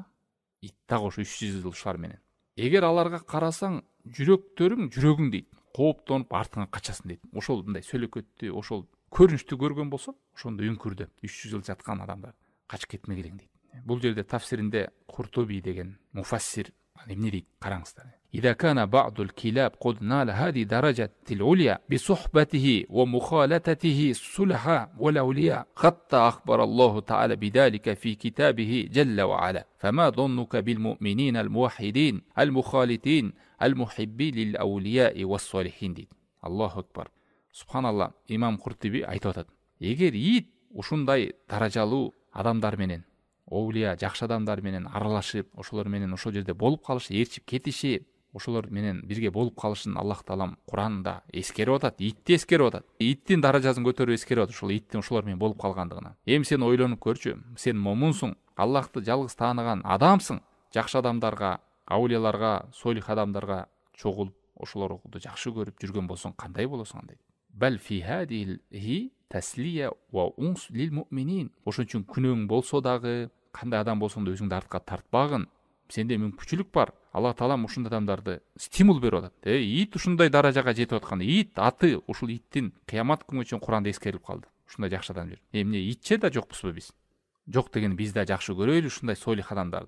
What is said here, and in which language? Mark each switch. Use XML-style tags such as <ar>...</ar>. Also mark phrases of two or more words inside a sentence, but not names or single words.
<ky>Ит дагы ошо 300 жыл ушулар менен. Эгер аларга карасаң, жүрөктөрүң жүрөгүң дейт, кооптонуп артыңа качасың дейт. Ошол мындай сөйлөкөттү, ошол көрүнүштү көргөн болсо, ошондо үңкүрдө 300 жыл жаткан адамдар качып кетмегилең дейт. Бул жерде тафсиринде Куртуби деген муфассир эмне дейт? Караңыздар.</ky> <ar>إذا كان بعض الكلاب قد نال هذه درجة العليا بصحبته ومخالطته الصلحاء والأولياء حتى أخبر الله تعالى بذلك في كتابه جل وعلا فما ظنك بالمؤمنين الموحدين المخالطين المحبين للأولياء والصالحين дейт. الله أكبر.</ar> <ky>Субханалла, имам Куртуби айтып атат. Эгер ит ушундай даражалуу адамдар менен, оулия, жакшы адамдар менен аралашып, ошолор менен ошол жерде болуп калышы, ээрчип кетиши, ошолор менен бирге болуп калышын Аллах Таалам Куранда эскерип атат, итти эскерип атат. Иттин даражасын көтөрүп эскерип атат, ошол иттин ошолор менен болуп калгандыгына. Эми сен ойлонуп көрчү, сен момунсуң, Аллахты жалгыз тааныган адамсың. Жакшы адамдарга, аулияларга, солих адамдарга чогулуп, ошолорду жакшы көрүп жүргөн болсоң кандай болосуң дейт.</ky> <ar>بل في هذه تسلية وأنس للمؤمنين.</ar> <ky>Ошон үчүн күнөөң болсо дагы, кандай адам болсоң да өзүңдү артка тартпагын. Сенде мүмкүнчүлүк бар. Аллах Таалам ушундай адамдарды стимул берип атат. Ит ушундай даражага жетип атканда, ит аты ушул иттин кыямат күнгө чейин Куранда эскерилип калды. Ушундай жакшы адам жүр. Эмне итче да жокпузбу биз? Жок деген биз да жакшы көрөйлү ушундай солих адамдарды.</ky>